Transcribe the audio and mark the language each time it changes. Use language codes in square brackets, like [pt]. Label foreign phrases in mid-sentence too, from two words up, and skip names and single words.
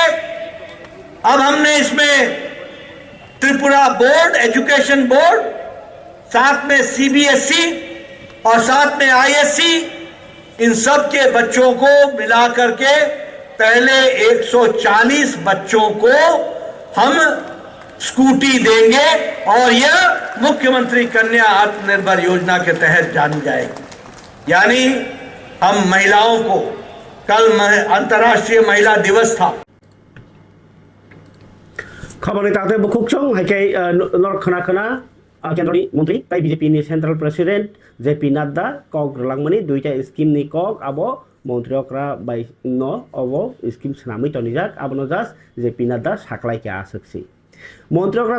[hi] अब हमने इसमें त्रिपुरा बोर्ड, एजुकेशन बोर्ड, साथ में सीबीएसई और साथ में आईएससी, इन सब के बच्चों को मिला करके पहले 140 बच्चों को हम स्कूटी देंगे और यह मुख्यमंत्री कन्या आत्मनिर्भर योजना के तहत जानी जाएगी। यानी हम महिलाओं को, कल अंतर्राष्ट्रीय महिला दिवस था। [trp] खबर ताते बुकुकचों हाइके नर खना खना [hi] केंद्रीय मंत्री [trp] ताई बीजेपी नि [en] central president [trp] जेपी नड्डा कक रलांगमानि 2टा स्कीम नि कक आबो मंत्रियकरा बाय न अबो स्कीम सनामै तनिजाक आबनो जास जेपी नड्डा साखलाइके आसक्सि मंत्रियकरा